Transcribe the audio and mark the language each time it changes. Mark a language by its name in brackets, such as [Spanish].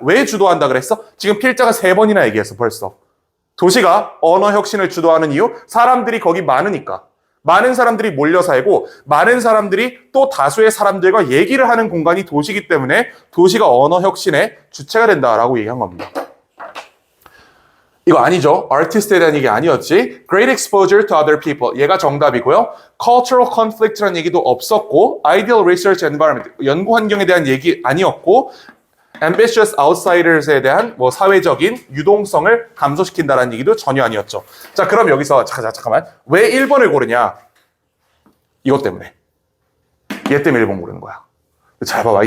[Korean] 왜 주도한다 그랬어? 지금 필자가 3번이나 얘기했어 벌써. 도시가 언어 혁신을 주도하는 이유? 사람들이 거기 많으니까. 많은 사람들이 몰려 살고 많은 사람들이 또 다수의 사람들과 얘기를 하는 공간이 도시이기 때문에 도시가 언어 혁신의 주체가 된다라고 얘기한 겁니다. 이거 아니죠. 아티스트에 대한 얘기 아니었지. [English] Great exposure to other people. [Korean] 얘가 정답이고요. [English] Cultural conflict라는 [Korean] 얘기도 없었고 [English] Ideal research environment. [Korean] 연구 환경에 대한 얘기 아니었고 [English] Ambitious outsiders [Korean] 에 대한 뭐 사회적인 유동성을 감소시킨다는 얘기도 전혀 아니었죠. 자, 그럼 여기서 잠깐만. 왜 1번을 고르냐? 이것 때문에. 얘 때문에 1번 고르는 거야. 잘 봐봐.